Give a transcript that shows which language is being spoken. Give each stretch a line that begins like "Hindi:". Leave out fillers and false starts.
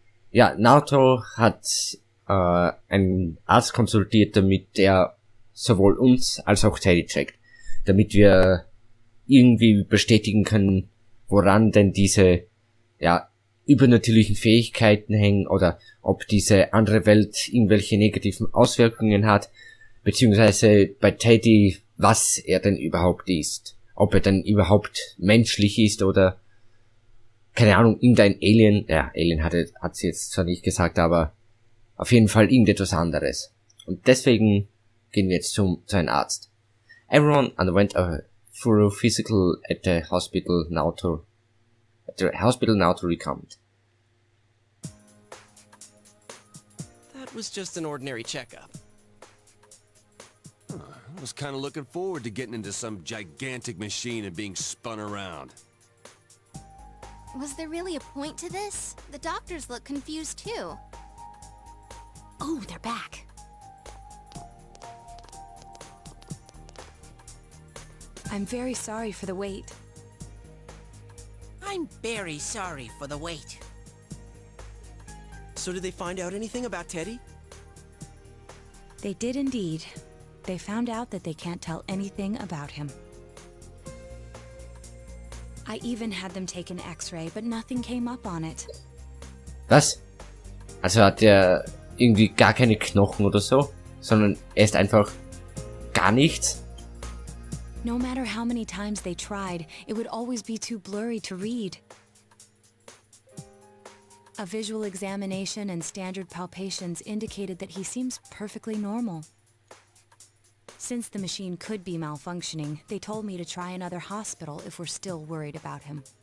German: Ja, Naoto hat einen Arzt konsultiert, damit der sowohl uns als auch Teddy checkt, damit wir irgendwie bestätigen können, woran denn diese ja übernatürlichen Fähigkeiten hängen oder ob diese andere Welt irgendwelche negativen Auswirkungen hat, beziehungsweise bei Teddy, was er denn überhaupt ist. Ob er denn überhaupt menschlich ist oder, keine Ahnung, irgendein Alien. Ja, Alien hat sie jetzt zwar nicht gesagt, aber auf jeden Fall irgendetwas anderes. Und deswegen gehen wir jetzt zu einem Arzt.
English: Everyone underwent a thorough physical at the hospital Naoto recommended. That was just an ordinary checkup. I was kind of looking forward to getting into some gigantic machine and being spun around. Was there really a point to this? The doctors look confused too. Oh, they're back. I'm very sorry for the wait. I'm very sorry for the wait. So did they find out anything about Teddy? They did indeed. They found out that they can't tell anything about him. I even had them take an X-ray, but nothing came up on it.
German: Was? Also hat er irgendwie gar keine Knochen oder so, sondern er ist einfach gar nichts?
English: No matter how many times they tried, it would always be too blurry to read. A visual examination and standard palpations indicated that he seems perfectly normal. Since the machine could be malfunctioning, they told me to try another hospital if we're still worried about him.